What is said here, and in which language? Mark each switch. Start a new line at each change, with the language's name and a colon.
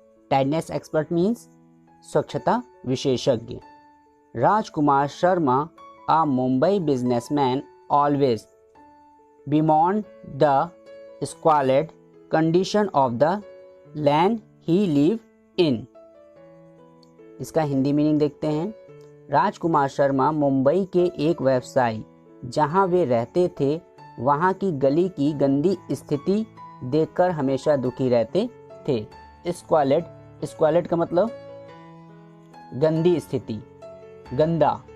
English: tidiness expert means
Hindi: स्वच्छता विशेषज्ञ।
English: Rajkumar Sharma, a Mumbai businessman, always bemoaned the squalid condition of the land he lived in।
Hindi: इसका Hindi meaning देखते हैं। राजकुमार शर्मा मुंबई के एक व्यवसायी जहां वे रहते थे वहां की गली की गंदी स्थिति देखकर हमेशा दुखी रहते थे। स्क्वालिड का मतलब गंदी स्थिति, गंदा।